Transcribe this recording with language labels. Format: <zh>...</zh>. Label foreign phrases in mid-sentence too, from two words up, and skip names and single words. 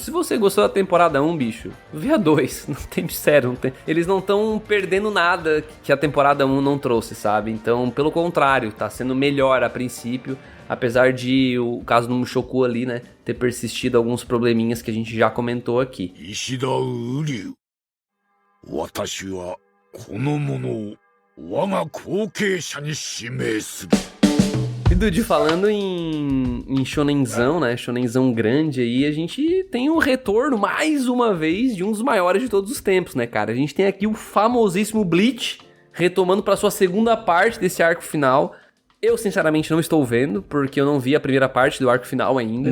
<pt>Se você gostou da temporada 1, bicho, vê a 2. Não tem mistério. Eles não estão perdendo nada que a temporada 1 não trouxe, sabe? Então, pelo contrário, tá sendo melhor a princípio. Apesar de o caso do Mushoku ali, né, ter persistido alguns probleminhas que a gente já comentou aqui.</pt> <ja>石田瓜生私はこの者を我が後継者に指名する。</ja> <pt>E Dude, falando em shonenzão, né? Shonenzão grande aí, a gente tem um retorno, mais uma vez, de um dos maiores de todos os tempos, né, cara? A gente tem aqui o famosíssimo Bleach, retomando pra sua segunda parte desse arco final. Eu, sinceramente, não estou vendo, porque eu não vi a primeira parte do arco final ainda.</pt>